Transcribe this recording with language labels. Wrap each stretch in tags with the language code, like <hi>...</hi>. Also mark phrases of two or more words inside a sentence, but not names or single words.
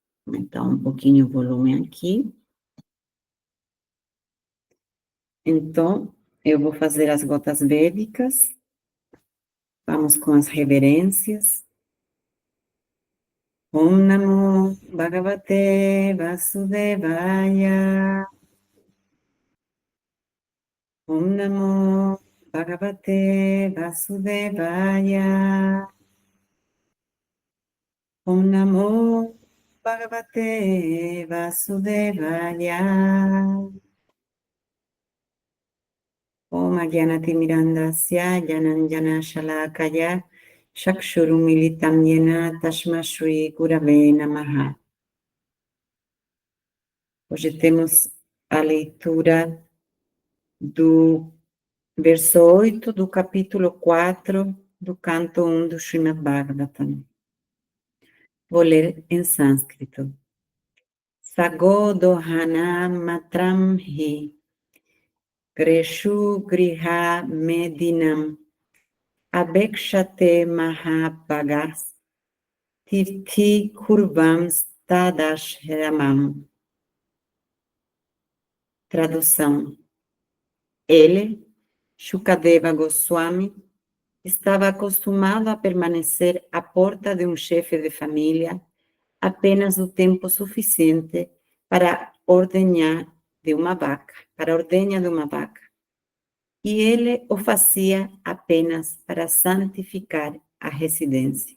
<pt>aumentar um pouquinho o volume aqui. Então, eu vou fazer as gotas védicas. Vamos com as reverências.</pt> <sa>Om Namo Bhagavate Vasudevaya. Om Namo Bhagavate Vasudevaya. Om Namo Bhagavate Vasudevaya. Om Agyanatimirandasya Jananjana Shalakaya Chakshurumilitam Yena Tashma Shri Gurave Namaha.</sa> <pt>Hoje temos a leitura do verso 8 do capítulo 4 do canto 1 do Srimad Bhagavatam. Vou ler em sânscrito.</pt> <sa>Sagodohana matram hi Greshu griha medinam abekshate mahapagas tirthi kurvam stadashramam.</sa> <pt>Tradução. Ele, Shukadeva Goswami, estava acostumado a permanecer à porta de um chefe de família apenas o tempo suficiente para ordenhar de uma vaca, E ele o fazia apenas para santificar a residência.</pt>